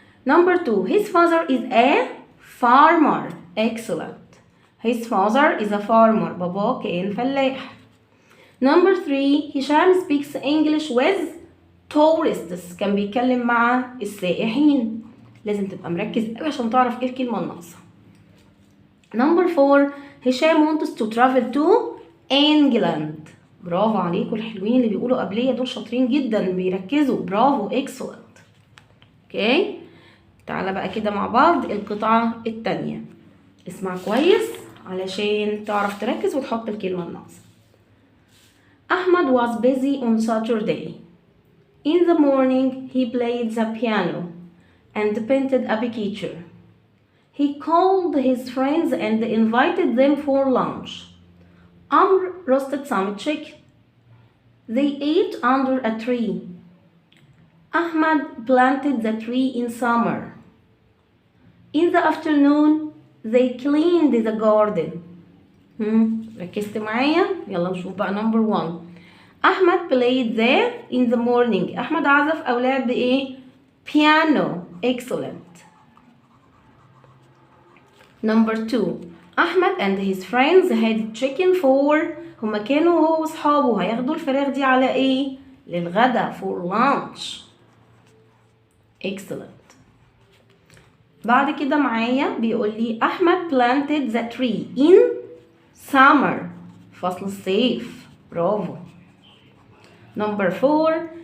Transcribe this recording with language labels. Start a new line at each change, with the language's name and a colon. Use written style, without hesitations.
English: Number 2, his father is a farmer. Excellent. His father is a farmer.
Arabic: بابا كان فلاح.
English: Number 3, هشام speaks English with tourists.
Arabic: كان بيتكلم مع السائحين. لازم تبقى مركز قوي عشان تعرف ايه الكلمة الناقصة.
English: Number 4, هشام wants to travel to England.
Arabic: برافو عليكم الحلوين اللي بيقولوا قبلية، دول شاطرين جدا بيركزوا. برافو excellent. اوكي، تعالى بقى كده مع بعض القطعة التانية. اسمع كويس علشان تعرف تركز وتحط الكلمة الناقصة.
English: Ahmad was busy on Saturday. In the morning he played the piano and painted a picture. He called his friends and invited them for lunch. Amr roasted some chicken. They ate under a tree. Ahmad planted the tree in summer. In the afternoon, they cleaned the garden.
Arabic: ركزت معايا؟ يلا نشوف بقى
English: number 1. أحمد played there in the morning.
Arabic: أحمد عزف أو لعب بإيه؟ piano.
English: Excellent. Number 2. أحمد and his friends had chicken for.
Arabic: هما كانوا هو وأصحابه هياخدوا الفراخ دي على إيه؟ للغدا
English: for lunch. Excellent.
Arabic: بعد كده معايا بيقول لي أحمد
English: planted the tree in summer.
Arabic: فصل الصيف. برافو.
English: Number 4.